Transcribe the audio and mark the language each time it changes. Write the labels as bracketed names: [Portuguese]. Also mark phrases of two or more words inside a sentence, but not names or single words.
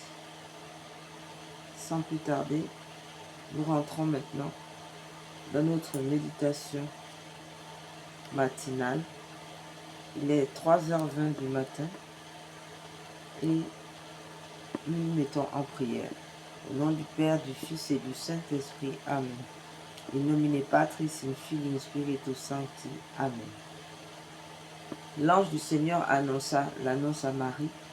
[French] Sans plus tarder, nous rentrons maintenant dans notre méditation matinale. Il est 3h20 du matin et nous nous mettons en prière. Au nom du Père, du Fils et du Saint-Esprit. Amen. [Latin] In nomine Patris, in Filii, in Spiritus Sancti. Amen. [French] L'ange du Seigneur annonça l'annonce à Marie.